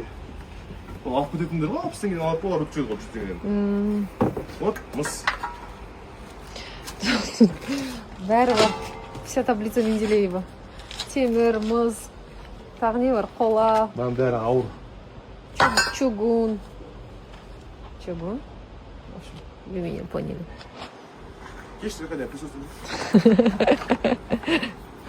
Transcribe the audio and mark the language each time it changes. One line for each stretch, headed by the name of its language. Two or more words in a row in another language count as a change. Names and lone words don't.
Kazakh: Ол алып кететіндер ғой, 60 теңгеден алып олар өткізеді ғой 100 теңгеден. Вот, мыс. Бәрі бар.
Russian: Вся таблица Менделеева.
Kazakh: Темір, мыс, тағы не бар? Қола. Бәрі ауыр.
Russian: Чугун. Чугун? Вы меня поняли.
Kazakh: Кешті қайда,
Russian: присутствует.